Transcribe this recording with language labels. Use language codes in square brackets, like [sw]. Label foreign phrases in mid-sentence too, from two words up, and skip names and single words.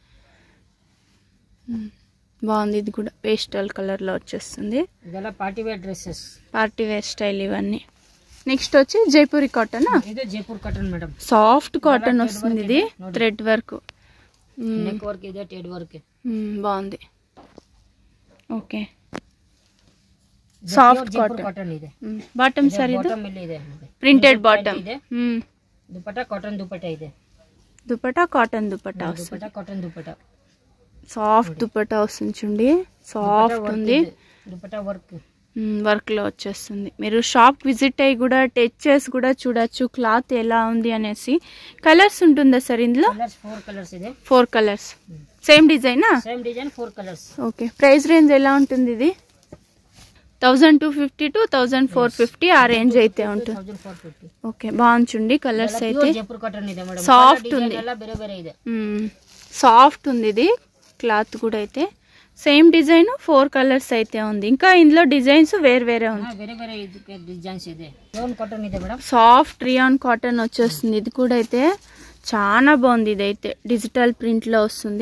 [te] బాగుంది. ఇది కూడా పేస్టల్ కలర్ లో వచ్చేస్తుంది. ఇదలా పార్టీ వేర్ డ్రెస్సెస్, పార్టీ వేర్ స్టైల్ ఇవన్నీ. నెక్స్ట్ వచ్చి జైపూరి కాటన్. ఇది జైపూర్ కాటన్ మేడం. సాఫ్ట్ కాటన్ వస్తుంది. ఇది థ్రెడ్ వర్క్, [kn] నెక్ వర్క్ ಇದೆ, థ్రెడ్ వర్క్. [te] బాగుంది. ఓకే, [kn] ಸಾಫ್ಟ್ ಕಾಟನ್ ಇದೆ. ಬಾಟಮ್ ಸರ್ ಇದು ಪ್ರಿಂಟೆಡ್ ಬಾಟಮ್. దుపట్టా కాటన్ దుపట్టా ಇದೆ. [te] దుపట్టా కాటన్ దుపట్టా వస్తుంది. దుపట్టా కాటన్ దుపట్టా సాఫ్ట్ దుపట్టా వస్తుంది చూడండి. సాఫ్ట్ ఉంది. దుపట్టా వర్క్ లో వచ్చేస్తుంది. మీరు షాప్ విజిట్ అయ్యి కూడా టచ్ చేసి కూడా చూడొచ్చు క్లాత్ ఎలా ఉంది అనేసి. కలర్స్ ఉంటుందా సార్ ఇందులో? [kn] 4 కలర్స్ ಇದೆ. [te] 4 కలర్స్. సేమ్ డిజైనా? సేమ్ డిజైన్ 4 కలర్స్. ఓకే. ప్రైస్ రేంజ్ ఎలా ఉంటుంది ఇది? 1250 to 1450 ఆ రేంజ్ అయితే ఉంటుంది. 1450. ఓకే బాగుంది కలర్స్ అయితే. [kn] జైపూర్ కాటన్ ಇದೆ మేడం. [te] సాఫ్ట్ ఉంది. [kn] ಎಲ್ಲ ಬೇರೆ ಬೇರೆ ಇದೆ. [te] సాఫ్ట్ ఉంది ఇది క్లాత్ కూడా అయితే. సేమ్ డిజైన్ 4 కలర్స్ అయితే ఉంది. ఇంకా ఇందులో డిజైన్స్ వేరే వేరే ఉంది. [kn] వేరే వేరే డిజైన్స్ ಇದೆ. రియాన్ కాటన్ ಇದೆ మేడం. [te] సాఫ్ట్ రియాన్ కాటన్ వచ్చేస్తుంది. ఇది కూడా అయితే చాలా బాగుంది. ఇది అయితే డిజిటల్ ప్రింట్ లో వస్తుంది.